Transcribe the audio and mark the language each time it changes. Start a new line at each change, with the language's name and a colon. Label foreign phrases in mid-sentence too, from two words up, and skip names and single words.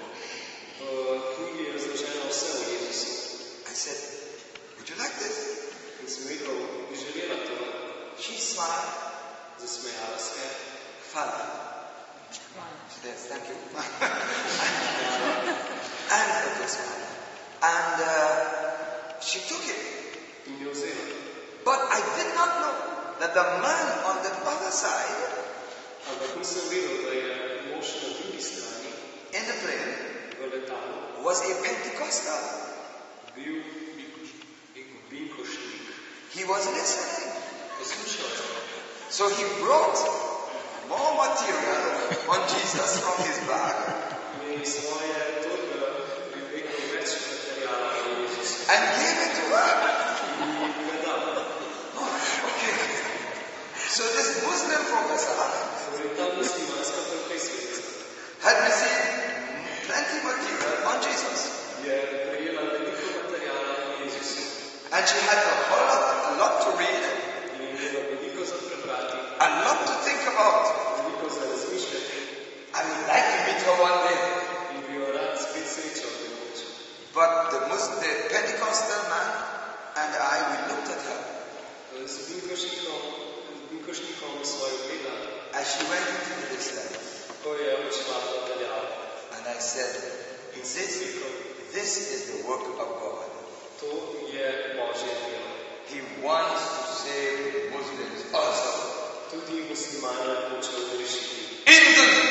Slovenian: V knjigi je razloženo vse o Jezusu.
English: I said, would you like this?
Slovenian: In sem rekel, bi želela to.
English: She smiled.
Slovenian: Zasmejala se je.
English: Father. Yes, thank you. And it was fine. And she took it.
Slovenian: In jo vzela.
English: But I did not know that the man on the other side,
Slovenian: Ampak nisem vedel, da je mož na drugi strani,
English: in the plane,
Slovenian: v letalu,
English: was a Pentecostal.
Slovenian: bil binkošnik.
English: He was listening.
Slovenian: Poslušal je.
English: So he brought more material on Jesus from his bag
Slovenian: In svoje torbe pripekel več materiala o Jezusu.
English: and gave it to her.
Slovenian: In ga dal.
English: Oh, okay. So this Muslim professor
Slovenian: Torej ta muslimanska profesorica
English: had received plenty material on Jesus.
Slovenian: je prejela veliko materiala o Jezusu.
English: And she had a lot to read,
Slovenian: In je imela veliko za prebrati,
English: a lot to think about.
Slovenian: veliko za razmišljati.
English: I would like to meet her one day.
Slovenian: In bi jo rad spet srečal nekoč.
English: But the Pentecostal man and I, we looked at her
Slovenian: Z binkošnikom svojo gleda,
English: as she went into the distance.
Slovenian: ko je odšla v daljavo.
English: And I said,
Slovenian: In sem rekel,
English: this is the work of God.
Slovenian: to je Božje delo.
English: He wants to save Muslims also.
Slovenian: Tudi muslimane hočejo rešiti.
English: In the